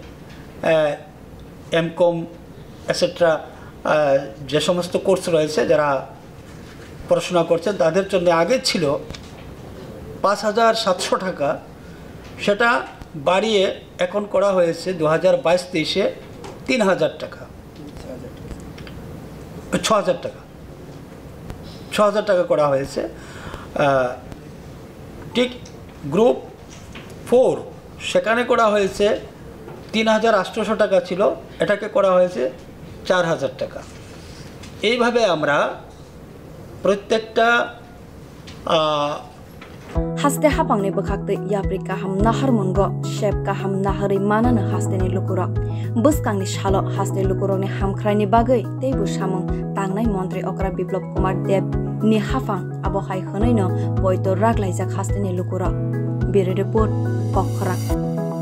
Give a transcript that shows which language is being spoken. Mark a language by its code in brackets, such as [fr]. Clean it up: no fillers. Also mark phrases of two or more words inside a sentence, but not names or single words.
[en] MCom etcetera [bn] যে সমস্ত কোর্স রয়েছে যারা পড়াশোনা করছেন তাদের জন্য আগে ছিল ৫,৭০০ টাকা, সেটা বাড়িয়ে এখন করা হয়েছে 2022-23-এ 3,000 টাকা, 6,000 টাকা, 6,000 টাকা করা হয়েছে। ঠিক গ্রুপ 4 সেখানে করা হয়েছে 3,800 টাকা ছিল, এটাকে করা হয়েছে 4,000 টাকা। এইভাবে আমরা প্রত্যেকটা [trk] haste hapang ne bakhakte yaprika ham nahar mungo shep ka ham nahari manana haste ne lukuro buskang ni shalo haste lukuro ne hamkhrai ni bagai teibu samung tangnai mantri okra biplop kumar deb ni hafang abo khai khonai no boito raglai jak haste ne lukuro bere report pokhra।